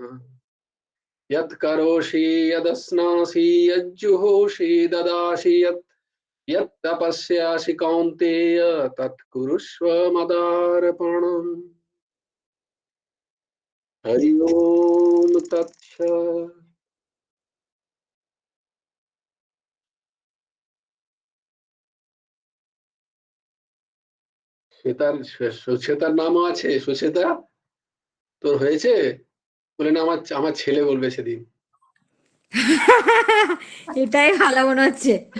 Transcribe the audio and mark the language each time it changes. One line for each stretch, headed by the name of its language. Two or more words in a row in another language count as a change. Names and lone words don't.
Sanskrit: यत् करोषि यदश्नासि यज्जुहोषि ददासि यत् तपस्यासि कौन्तेय तत् कुरुष्व मदार्पणम्। हरि ओम तत्सत्।
Bangla: সুচেতার নামও আছে, সুচেতা তোর হয়েছে? বলে না আমার আমার ছেলে বলবে সেদিন। এটাই ভালো মনে হচ্ছে।